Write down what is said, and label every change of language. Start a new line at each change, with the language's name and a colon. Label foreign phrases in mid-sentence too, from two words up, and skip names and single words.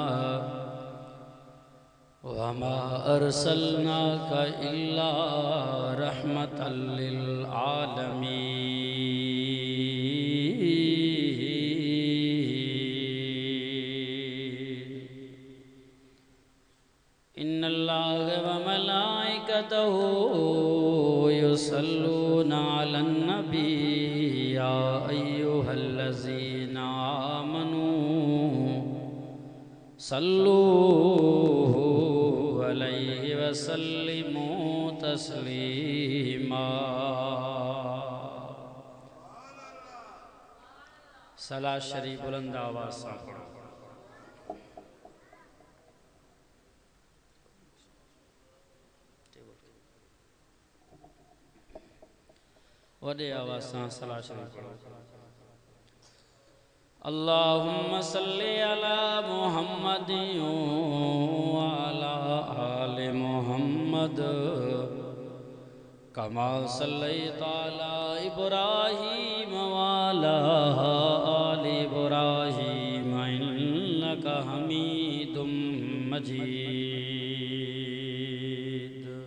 Arabic: وما أرسلناك إلا رحمة للعالمين. إن الله وملائكته يصلون على النبي يا أيها الذين آمنوا صلوا عليه وسلموا تسليما.
Urdu: صلات شریف بلند آواز سے پڑھو. وڈے آواز سے صلات شریف پڑھو.
Arabic: اللهم صل على محمد وعلى آل محمد كما صليت على إبراهيم وعلى آل إبراهيم إنك حميد مجيد.